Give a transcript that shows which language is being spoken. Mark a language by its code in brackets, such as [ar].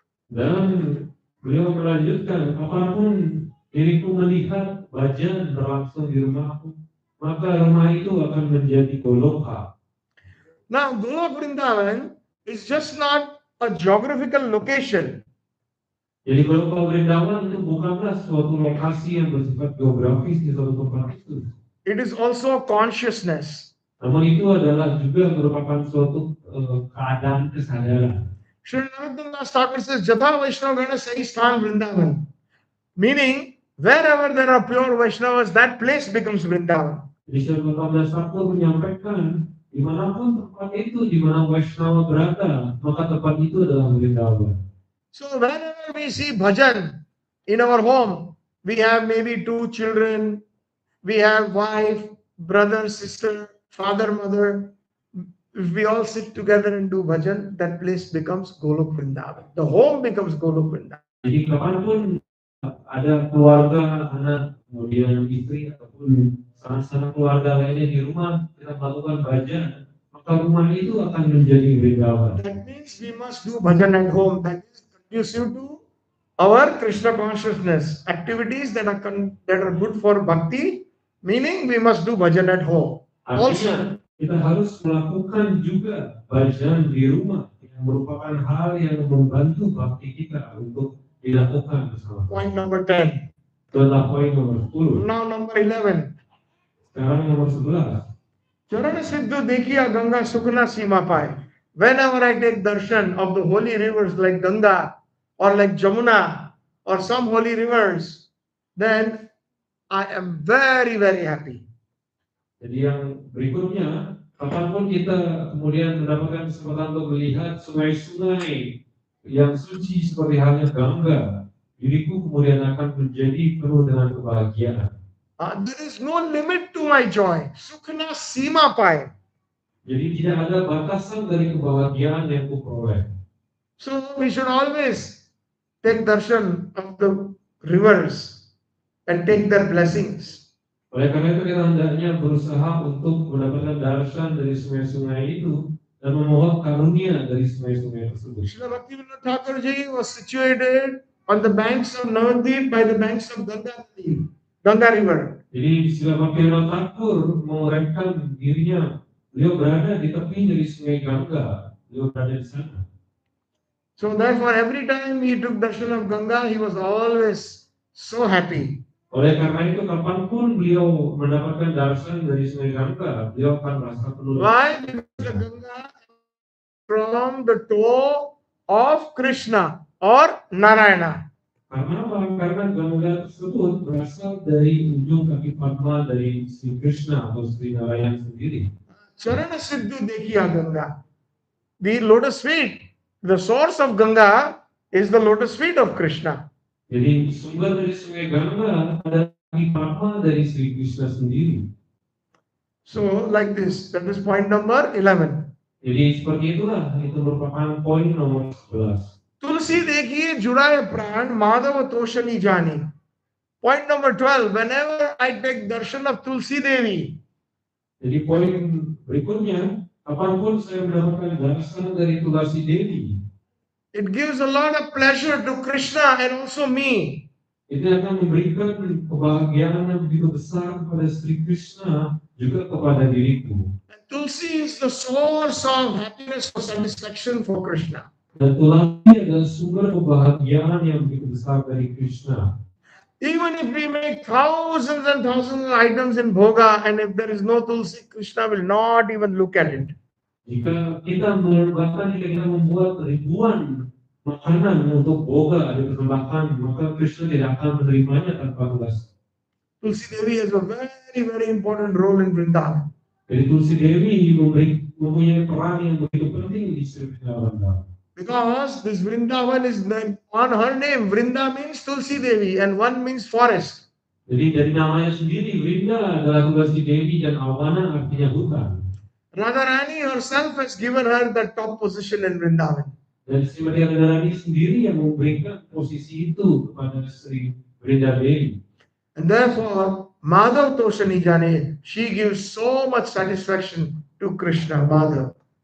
[id] Dan beliau melanjutkan, apapun diriku melihat bhajan berlangsung di rumahku, maka rumah itu akan menjadi goloka. [en] Now, Golok Vrindavan is just not a geographical location. [id] Jadi goloka Vrindavan itu bukanlah suatu lokasi yang bersifat geografis di suatu tempat itu. [en] It is also consciousness. [id] Namun itu adalah juga merupakan suatu keadaan kesadaran. [en] Sharnagati Thakur says, [bn] Jatha Vaishnava Gana Sahi Sthan Vrindavan. [en] Meaning, wherever there are pure Vaishnavas, that place becomes Vrindavan. [id] Jadi Sharnagati Thakur menyampaikan, dimanapun tempat itu, di mana Vaishnava berada, maka tempat itu adalah Vrindavan. [en] So whenever we see bhajan in our home, we have maybe 2 children, we have wife, brother, sister, father, mother. If we all sit together and do bhajan, that place becomes Golok Vrindavan. The home becomes Golok Vrindavan. [id] Jadi kapanpun ada keluarga, anak, kemudian istri ataupun sanak-sanak keluarga lainnya di rumah, kita melakukan bhajan, maka rumah itu akan menjadi Vrindavan. [en] That means we must do bhajan at home. That is conducive to our Krishna consciousness. Activities that are good for bhakti, meaning we must do bhajan at home. [id] Artinya, kita harus melakukan juga bhajan di rumah yang merupakan hal yang membantu bhakti kita untuk dilakukan bersama. [en] Point number 10. [id] Itu adalah poin nomor 10. [en] Now number 11. [id] Sekarang nomor 11. [bn] Charana Siddhu Dekhiya Ganga Sukhna Sima Pai. [en] Whenever I take darshan of the holy rivers like Ganga or like Jamuna or some holy rivers, then I am very, very happy. [id] Jadi yang berikutnya, kapanpun kita kemudian mendapatkan kesempatan untuk melihat sungai-sungai yang suci seperti halnya Ganga, diriku kemudian akan menjadi penuh dengan kebahagiaan. [en] There is no limit to my joy. [bn] Sukhna Sima Pai. [id] Jadi tidak ada batasan dari kebahagiaan yang kuperoleh. [en] So we should always take darshan of the rivers and take their blessings. [id] Oleh karena itu kita hendaknya berusaha untuk mendapatkan darshan dari sungai-sungai itu dan memohon karunia dari sungai-sungai tersebut. [en] Srila Bhaktivinode Thakur ji was situated on the banks of Navadvip by the banks of Ganga River. [id] Jadi Srila Bhaktivinode Thakur menguraikan dirinya, beliau berada di tepi dari sungai Ganga, beliau berada di sana. [en] So therefore every time he took darshan of Ganga, he was always so happy. [id] Oleh karena itu kapanpun beliau mendapatkan darshan dari sungai Ganga, beliau akan merasa penuh. [en] Why? Because the Ganga from the toe of Krishna or Narayana. [id] Karena apa? Karena Ganga tersebut berasal dari ujung kaki Padma dari Sri Krishna atau Sri Narayana sendiri. [bn] Charana Siddhu Dekhiya Ganga. [en] The lotus feet, the source of Ganga is the lotus feet of Krishna. [id] Jadi sumber dari sungai Ganga adalah kaki Padma dari Sri Krishna sendiri. [en] So like this, that is point number 11. [id] Jadi seperti itulah, itu merupakan poin nomor 11. [bn] Tulsi dekhiye judaye pran madhava toshani jani. [en] Point number 12. Whenever I take darshan of Tulsi Devi, [id] Jadi poin berikutnya, kapanpun saya mendapatkan darshan dari Tulsi Devi, [en] it gives a lot of pleasure to Krishna and also me. [id] itu akan memberikan kebahagiaan yang begitu besar kepada Sri Krishna juga kepada diriku. [en] And Tulsi is the source of happiness or satisfaction for Krishna. [id] Dan Tulsi adalah sumber kebahagiaan yang begitu besar dari Krishna. [en] Even if we make thousands and thousands of items in bhoga, and if there is no Tulsi, Krishna will not even look at it. [id] Jika kita bahkan jika kita membuat ribuan makanan untuk boga dipersembahkan, maka Krishna tidak akan menerimanya tanpa Tulsi. [en] Tulsi Devi has a very, very important role in Vrindavan. [id] Jadi Tulsi Devi mempunyai peran yang begitu penting di Sri Vrindavan. [en] Because this Vrindavan is on her name. Vrinda means Tulsi Devi and one means forest. [id] Jadi dari namanya sendiri, Vrinda adalah Tulsi Devi dan Awana artinya hutan. [en] Radharani herself has given her the top position in Vrindavan. [id] Dan Srimati Radharani sendiri yang memberikan posisi itu kepada Sri Brinda Devi. [en] And therefore, [bn] Madhav Toshani Jane, [en] she gives so much satisfaction to Krishna, Madhav.